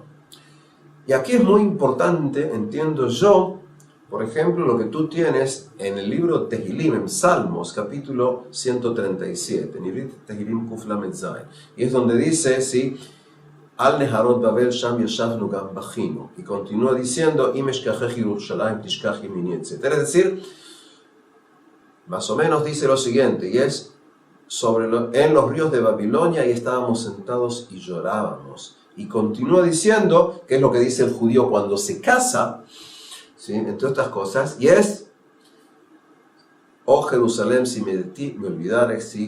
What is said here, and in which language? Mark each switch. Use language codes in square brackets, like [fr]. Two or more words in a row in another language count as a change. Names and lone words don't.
[es] Y aquí es muy importante, entiendo yo, por ejemplo, lo que tú tienes en el libro Tehilim, en Salmos, capítulo 137, en Ivrit [he] תהלים קוף למד זין. [es] Y es donde dice, sí, [he] על נהרות בבל שם ישבנו גם בכינו. [es] Y continúa diciendo, [he] אם אשכחך ירושלים תשכח ימיני, [es] etc. Es decir, más o menos dice lo siguiente, y es, en los ríos de Babilonia, y estábamos sentados y llorábamos. Y continúa diciendo, que es lo que dice el judío cuando se casa, ¿sí? Entre otras cosas, y es, oh Jerusalén, si de ti me olvidare, ¿sí?